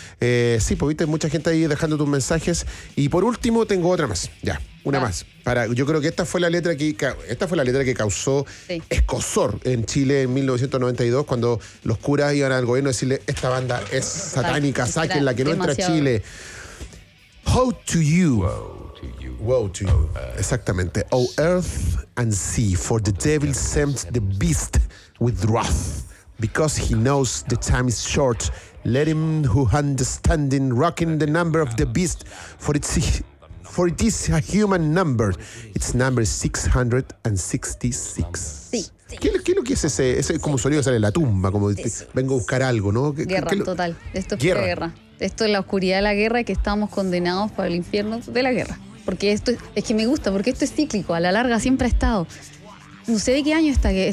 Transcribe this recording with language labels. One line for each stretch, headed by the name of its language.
Spanish: Sí, pues viste, mucha gente ahí dejando tus mensajes. Y por último, tengo otra más, ya, una más. Yo creo que esta fue la letra que causó escozor en Chile en 1992, cuando los curas iban al gobierno a decirle, esta banda es satánica, sáquenla, que no entra a Chile.
English: How to you. Woe to you.
Spanish: Exactamente.
English: O earth and sea, for the devil sent the beast with wrath, because he knows the time is short. Let him who understanding rocking the number of the beast, for it is a human number. Its number is 666.
Spanish: Sí. ¿Qué es lo que es ese? Es como sonido que sale de la tumba, como vengo a buscar algo, ¿no? Guerra, total. Esto es guerra. Esto es la oscuridad de la guerra y que estamos condenados para el infierno de la guerra. Porque esto es que me gusta, porque esto es cíclico. A la larga siempre ha estado. No sé de qué año está.